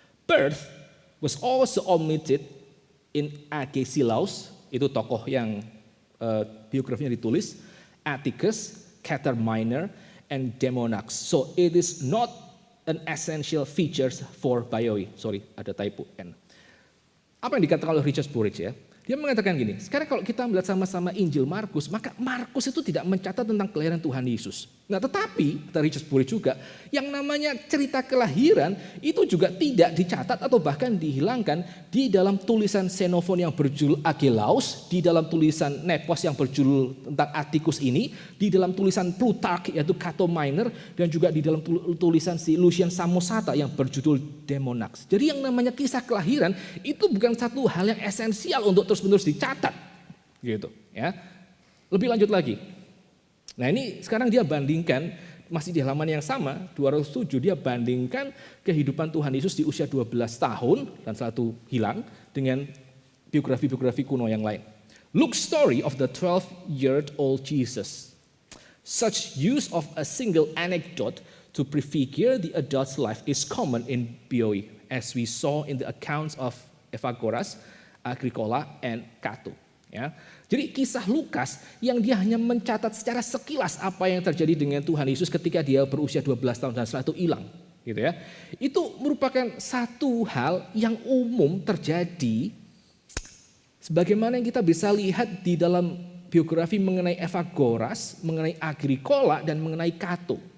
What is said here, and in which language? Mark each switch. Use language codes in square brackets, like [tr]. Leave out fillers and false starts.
[en] Birth was also omitted in Agesilaus, [id] itu tokoh yang biografinya ditulis, [en] Atticus, Catar Minor, and Demonax. So it is not an essential features for bioi. [id] Sorry, ada typo N. Apa yang dikatakan oleh Richard Burridge, ya? Dia mengatakan gini, sekarang kalau kita melihat sama-sama Injil Markus, maka Markus itu tidak mencatat tentang kelahiran Tuhan Yesus. Nah, tetapi, kata Richard Burridge juga, yang namanya cerita kelahiran itu juga tidak dicatat atau bahkan dihilangkan di dalam tulisan Xenophon yang berjudul Agelaus, di dalam tulisan Nepos yang berjudul tentang Atticus ini, di dalam tulisan Plutarch yaitu Cato Minor, dan juga di dalam tulisan si Lucian Samosata yang berjudul Demonax. Jadi yang namanya kisah kelahiran itu bukan satu hal yang esensial untuk terus-menerus dicatat, gitu ya. Lebih lanjut lagi. Nah, ini sekarang dia bandingkan masih di halaman yang sama, 207, dia bandingkan kehidupan Tuhan Yesus di usia 12 tahun dan satu hilang dengan biografi-biografi kuno yang lain. [en] Luke's story of the 12-year-old Jesus. Such use of a single anecdote to prefigure the adult's life is common in BOE, as we saw in the accounts of Evagoras, Agricola, and Cato. [id] Ya. Jadi kisah Lukas yang dia hanya mencatat secara sekilas apa yang terjadi dengan Tuhan Yesus ketika dia berusia 12 tahun dan setelah itu hilang. Gitu ya. Itu merupakan satu hal yang umum terjadi sebagaimana yang kita bisa lihat di dalam biografi mengenai Evagoras, mengenai Agricola, dan mengenai Cato.